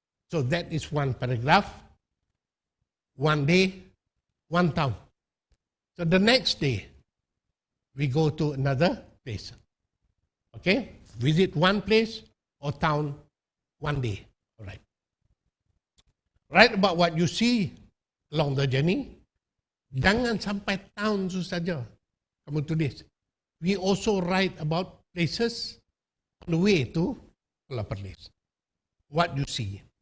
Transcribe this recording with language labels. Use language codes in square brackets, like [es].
[en] So that is one paragraph, one day, one town. So the next day, we go to another place. Okay? Visit one place or town one day. All right. Write about what you see along the journey. [ms] Jangan sampai town tu saja kamu tulis. [en] We also write about places on the way to Kuala Perlis. What you see.